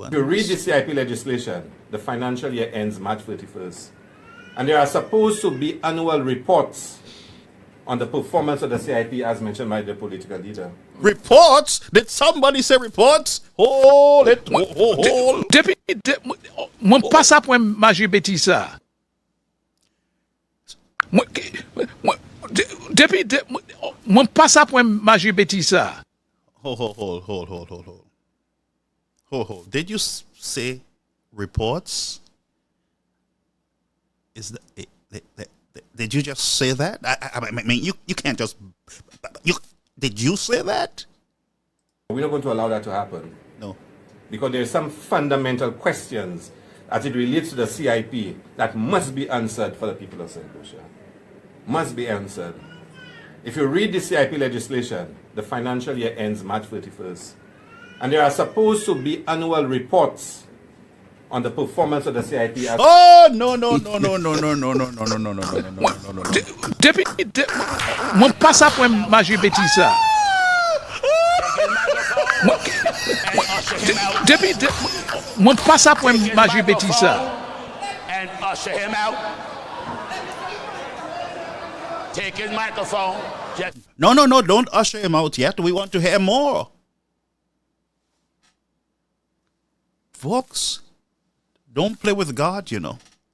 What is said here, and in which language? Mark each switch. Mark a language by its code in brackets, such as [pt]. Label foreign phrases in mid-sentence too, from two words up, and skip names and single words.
[en] If you read the CIP legislation, the financial year ends March 31st. And there are supposed to be annual reports on the performance of the CIP as mentioned by the political leader. Reports? Did somebody say reports? Hold it. Hold. [acf] Mwen pa sa pou maje beti sa. Mwen pa sa pou maje beti sa. [en] Hold. Did you say reports? Did you just say that? I mean, you can't just... Did you say that? We're not going to allow that to happen. No. Because there are some fundamental questions as it relates to the CIP that must be answered for the people of St. Lucia. Must be answered. If you read the CIP legislation, the financial year ends March 31st. And there are supposed to be annual reports on the performance of the CIP. Oh, no. [acf] Mwen pa sa pou maje beti sa. Mwen pa sa pou maje beti sa. [en] And usher him out. Take his microphone. No, don't usher him out yet. We want to hear more. Folks, don't play with God, you know.